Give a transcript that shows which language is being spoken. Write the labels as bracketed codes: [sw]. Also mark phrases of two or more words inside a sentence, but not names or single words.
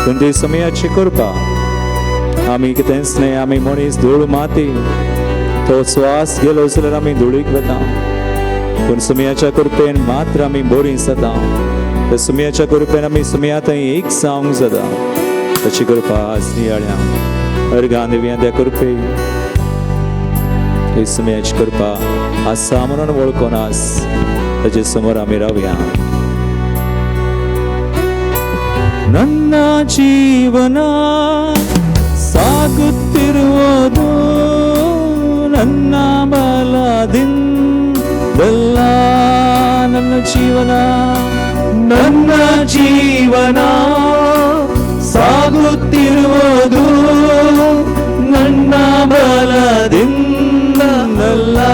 [kok] पूण ती सुमयाची कृपा आमी कितेंच न्हय, आमी मनीस धूळ माती, तो श्वास गेलो जाल्यार आमी धुळीक वता, पूण सुमयाच्या कृपेन मात्र आमी बरीं जाता. त्या सुमयाच्या कृपेन आमी सुमया थंय एक जावंक जाता. ताची कृपा आज नियाळ्या अर्गां दिव्या त्या कृपे ही सुमयाची कृपा आसा म्हणून वळखून आज ताचे समोर आमी रावया. [kn] ನನ್ನ ಜೀವನ ಸಾಗುತ್ತಿರುವುದು ನನ್ನ ಬಲದಿಂದಲ್ಲ, ನನ್ನ ಜೀವನ ಸಾಗುತ್ತಿರುವುದು ನನ್ನ ಬಲದಿಂದಲ್ಲ.